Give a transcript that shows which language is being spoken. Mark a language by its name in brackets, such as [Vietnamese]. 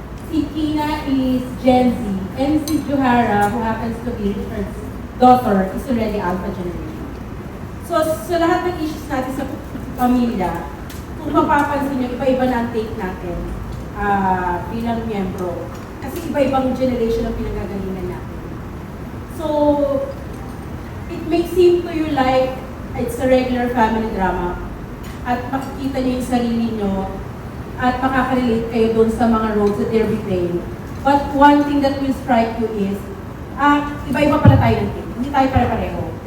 [English] Si Kina is Gen Z, and si Johara, who happens to be Richard's daughter, is already Alpha generation. [Filipino] So lahat ng issues natin sa pamilya, kung mapapansin nyo, iba-iba na ang take natin bilang miyembro. Kasi iba-ibang generation ang pinagagalingan natin. [English] So, it may seem to you like it's a regular family drama [Filipino] at makikita nyo yung sarili nyo at makaka-relate kayo doon sa mga [English] roles that they're replaying. But one thing that will strike you is, [Filipino] iba-iba pala tayo ng take. Hindi tayo pare-pareho.